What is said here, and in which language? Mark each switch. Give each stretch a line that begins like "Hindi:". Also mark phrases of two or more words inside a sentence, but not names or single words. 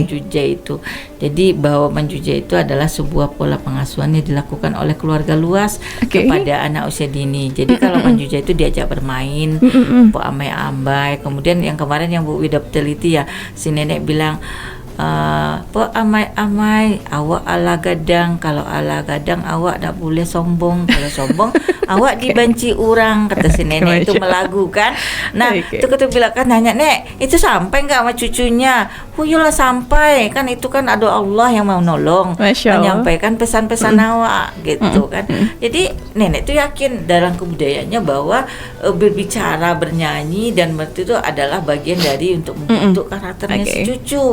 Indonesian: Manjujai itu. Jadi bahwa Manjujai itu adalah sebuah pola pengasuhan yang dilakukan oleh keluarga luas kepada anak usia dini. Jadi kalau Manjujai itu diajak bermain,
Minangkabau: po amai-ambai.
Indonesian: Kemudian yang kemarin yang Bu Wida teliti ya, si nenek bilang
Minangkabau: po amai-amai, awak ala gadang. Kalau ala gadang awak tak boleh sombong. Kalau sombong awak dibenci orang,
Indonesian: kata si nenek itu melagu kan. Nah, itu kita bilang kan, nanya nek, itu sampai nggak sama cucunya?
Minangkabau: Yolah sampai,
Indonesian: kan itu kan ada Allah yang mau nolong, menyampaikan pesan-pesan awak gitu kan. Jadi nenek tuh yakin dalam kebudayaannya bahwa berbicara, bernyanyi dan itu adalah bagian dari untuk membentuk karakternya si cucu.